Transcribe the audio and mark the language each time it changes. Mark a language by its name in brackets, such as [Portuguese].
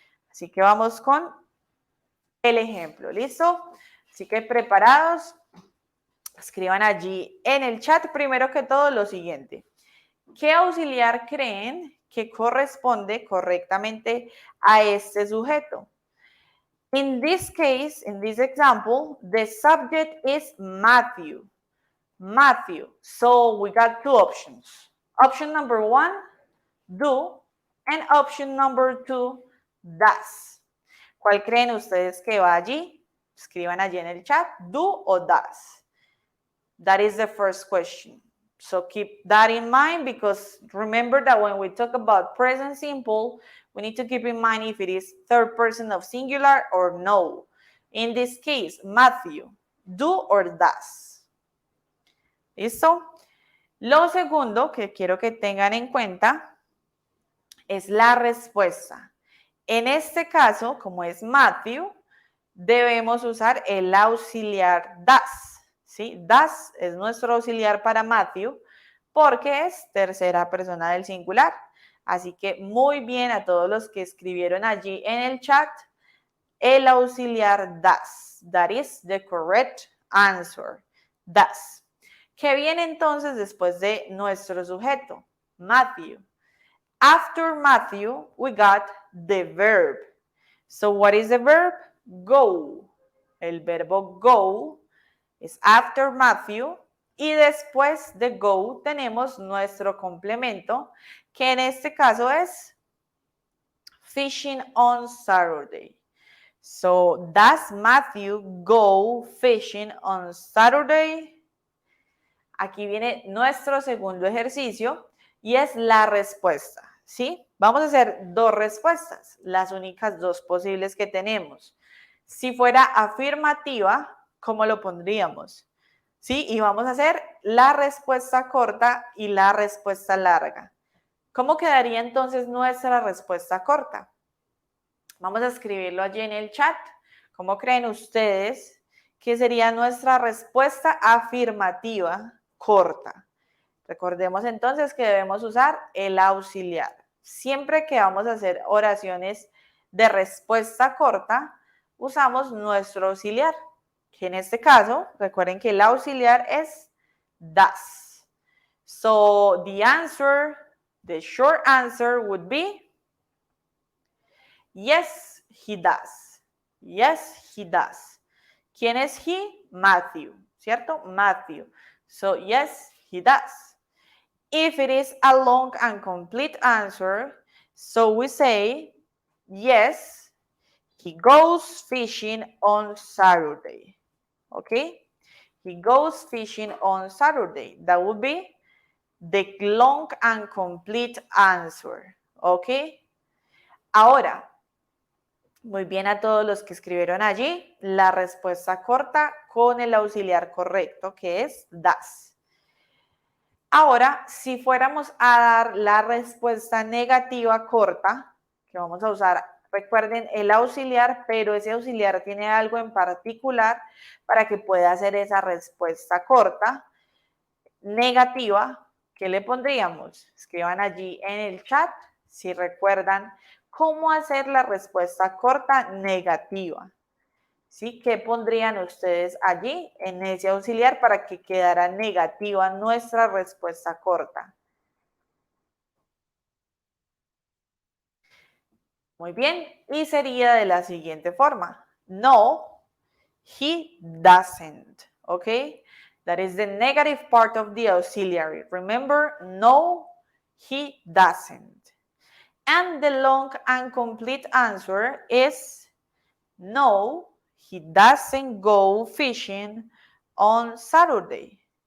[Spanish] Así que vamos con el ejemplo, ¿listo? Así que preparados, escriban allí en el chat primero que todo lo siguiente. ¿Qué auxiliar creen que corresponde correctamente a este sujeto? [English] In this case, in this example, the subject is Matthew. Matthew. So we got two options. Option number one, do, and option number two, does. [Spanish] ¿Cuál creen ustedes que va allí? Escriban allí en el chat, do o does. [English] That is the first question. So keep that in mind because remember that when we talk about present simple, we need to keep in mind if it is third person of singular or no. In this case, Matthew, do or does. [Spanish] ¿Listo? Lo segundo que quiero que tengan en cuenta es la respuesta. En este caso, como es Matthew, debemos usar el auxiliar does. ¿Sí? Does es nuestro auxiliar para Matthew porque es tercera persona del singular. Así que muy bien a todos los que escribieron allí en el chat, el auxiliar does. [English] That is the correct answer. Does. [Spanish] ¿Qué viene entonces después de nuestro sujeto? Matthew. [English] After Matthew, we got the verb. So what is the verb? Go. [Spanish] El verbo go es [English] after Matthew [Spanish] y después de go tenemos nuestro complemento que en este caso es [English] fishing on Saturday. So, does Matthew go fishing on Saturday? [Spanish] Aquí viene nuestro segundo ejercicio y es la respuesta, ¿sí? Vamos a hacer dos respuestas, las únicas dos posibles que tenemos. Si fuera afirmativa, ¿cómo lo pondríamos? ¿Sí? Y vamos a hacer la respuesta corta y la respuesta larga. ¿Cómo quedaría entonces nuestra respuesta corta? Vamos a escribirlo allí en el chat. ¿Cómo creen ustedes que sería nuestra respuesta afirmativa corta? Recordemos entonces que debemos usar el auxiliar. Siempre que vamos a hacer oraciones de respuesta corta, usamos nuestro auxiliar, que en este caso, recuerden que el auxiliar es does. [English] So the answer, the short answer would be yes, he does. Yes, he does. [Spanish] ¿Quién es [English] he? Matthew, [Spanish] ¿cierto? [English] Matthew. So yes, he does. If it is a long and complete answer, so we say, yes, he goes fishing on Saturday. Okay? He goes fishing on Saturday. That would be the long and complete answer. Okay? [Spanish] Ahora, muy bien a todos los que escribieron allí, la respuesta corta con el auxiliar correcto, que es does. Ahora, si fuéramos a dar la respuesta negativa corta, que vamos a usar, recuerden, el auxiliar, pero ese auxiliar tiene algo en particular para que pueda hacer esa respuesta corta, negativa, ¿qué le pondríamos? Escriban allí en el chat si recuerdan cómo hacer la respuesta corta negativa. ¿Sí? ¿Qué pondrían ustedes allí en ese auxiliar para que quedara negativa nuestra respuesta corta? Muy bien, y sería de la siguiente forma. [English] No, he doesn't, ¿ok? That is the negative part of the auxiliary. Remember, no, he doesn't. And the long and complete answer is no, he doesn't go fishing on Saturday.